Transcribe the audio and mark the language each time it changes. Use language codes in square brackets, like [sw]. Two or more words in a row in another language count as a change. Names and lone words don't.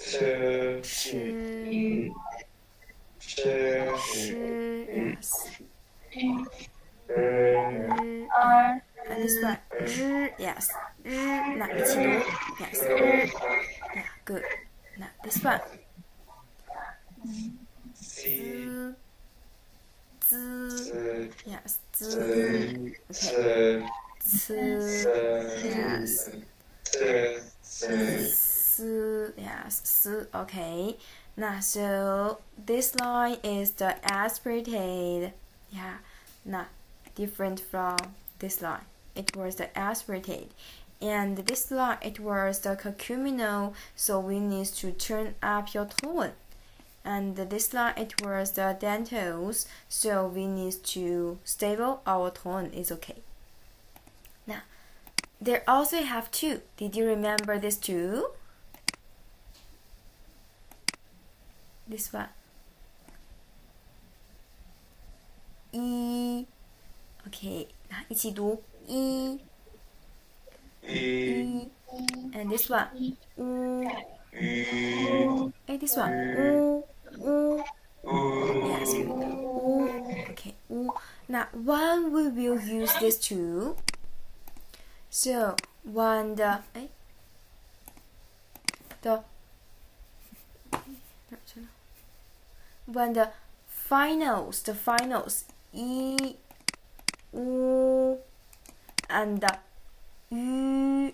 [zh] Shi. Chi. [en] Shi. Yes. R And this one. Zhi. Yes. Zhi. Now, [zh] 一起读. [en] Yes. Zhi. Yeah, good. Now, this one. [zh] Si. Z. Z. [en] Yes. Z. [zh] Z. [en] Okay. [zh] Z. [en] Z. Yes. [zh] Z. S. [en] Yes. S. Okay. Now, so this line is the aspirated. Yeah. Now, different from this line. It was the aspirated. And this line, it was the cacuminal. So we need to turn up your tone. And this line, it was the dentals. So we need to stable our tone is okay. Now, there also have two. Did you remember this two? This one. [zh] E. [en] Okay. [zh] 一起读 [en] E. [zh] E. [en] And this one. U. [zh] U. [en] Hey, this one. U. U. [zh] U. [en] Yes. U. Okay. U. Now, when we will use these two. So, when the when the finals E, U, and the U.